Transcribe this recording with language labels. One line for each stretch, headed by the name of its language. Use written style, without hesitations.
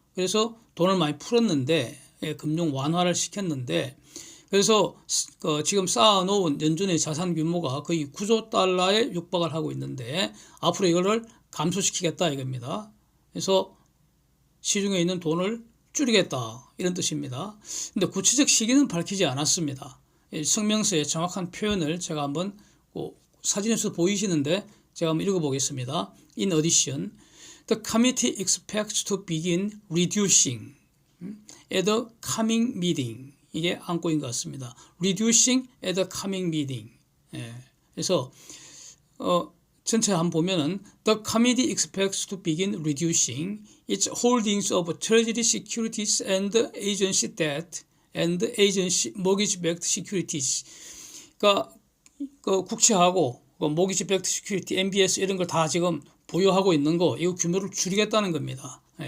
Korean: 그래서 돈을 많이 풀었는데 금융 완화를 시켰는데 그래서 지금 쌓아놓은 연준의 자산 규모가 거의 9조 달러에 육박을 하고 있는데 앞으로 이거를 감소시키겠다 이겁니다. 그래서 시중에 있는 돈을 줄이겠다 이런 뜻입니다. 근데 구체적 시기는 밝히지 않았습니다. 성명서의 정확한 표현을 제가 한번 사진에서 보이시는데 제가 한번 읽어보겠습니다.
English: In addition, the committee expects to begin reducing at the coming meeting.
Korean: 이게 안고인 것 같습니다.
English: Reducing at the coming meeting.
Korean: 그래서 전체 한번 보면은
English: the committee expects to begin reducing its holdings of treasury securities and agency debt and agency mortgage-backed securities.
Korean: 그러니까 국채하고 mortgage-backed security, MBS 이런 걸 다 지금 보유하고 있는 거 이거 규모를 줄이겠다는 겁니다.